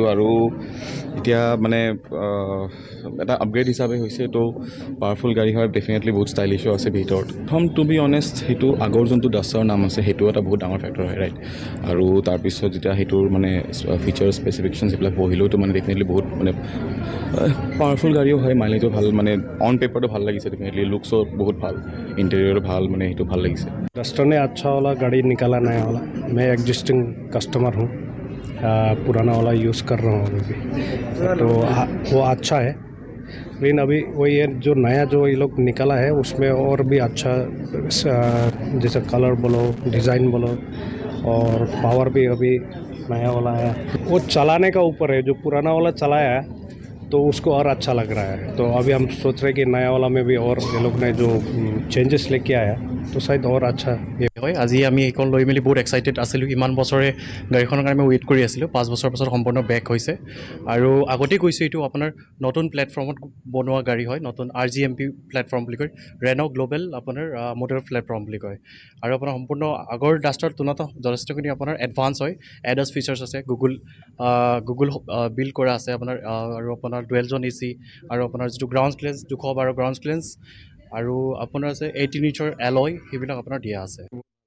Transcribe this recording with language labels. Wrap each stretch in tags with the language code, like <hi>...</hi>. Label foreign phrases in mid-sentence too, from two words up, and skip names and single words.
<as>আৰু এতিয়া মানে এটা আপগ্ৰেড হিচাপে হৈছে এইটো পাৱাৰফুল গাড়ী হয় ডেফিনেটলি বহুত ষ্টাইলিছো আছে ভিতৰত প্ৰথম</as> <en>to be honest</en> <as>সেইটো আগৰ যোনটো ডাষ্টাৰৰ নাম আছে সেইটো এটা বহুত ডাঙৰ ফেক্টৰ হয় ৰাইট আৰু তাৰপিছত যেতিয়া সেইটোৰ মানে</as> <en>feature specification</en> <as>সেইবিলাক পঢ়িলেওতো মানে ডেফিনেটলি বহুত মানে পাৱাৰফুল গাড়ীও হয় মাইলেজো ভাল মানে</as> <en>on paperটো</en> <as>ভাল লাগিছে ডেফিনেটলি লুকছো বহুত ভাল इंटीरियर ভাল মানে সেইটো ভাল লাগিছে</as> <hi>डस्टर ने अच्छा वाला गाड़ी निकाला नया वाला मैं</hi> <en>existing customer</en> <hi>हूँ पुराना वाला यूज़ कर रहा हूँ अभी भी तो वो अच्छा है लेकिन अभी वो ये जो नया जो ये लोग निकाला है उसमें और भी अच्छा जैसे कलर बोलो डिज़ाइन बोलो और पावर भी अभी नया वाला है वो चलाने का ऊपर है जो पुराना वाला चलाया है तो उसको और अच्छा लग रहा है तो अभी हम सोच रहे हैं कि नया वाला में भी और ये लोग ने जो चेंजेस लेके आया तो शायद और अच्छा</hi> <as>হয় আজি আমি এইখন লৈ মেলি বহুত এক্সাইটেড আছিলোঁ ইমান বছৰে গাড়ীখনৰ কাৰণে ৱেইট কৰি আছিলোঁ 5 বছৰ পাছত সম্পূৰ্ণ বেক হৈছে আৰু আগতে কৈছোঁ এইটো আপোনাৰ নতুন প্লেটফৰ্মত বনোৱা গাড়ী হয় নতুন RGMP প্লেটফৰ্ম বুলি কয় ৰেনো গ্লোবেল আপোনাৰ মটৰ প্লেটফৰ্ম বুলি কয় আৰু আপোনাৰ সম্পূৰ্ণ আগৰ ডাষ্টাৰ তুলনাত যথেষ্টখিনি আপোনাৰ এডভান্স হয়</as> <en>ADAS features</en> <as>আছে গুগল বিল্ড কৰা আছে আপোনাৰ আৰু আপোনাৰ</as> <en>dual zone AC</en> <as>আৰু আপোনাৰ যিটো</as> <en>ground clearance</en> <as>212</as> <en>ground clearance</en> <as>আৰু আপোনাৰ আছে 18 ইঞ্চৰ এলয় সেইবিলাক আপোনাৰ দিয়া আছে</as>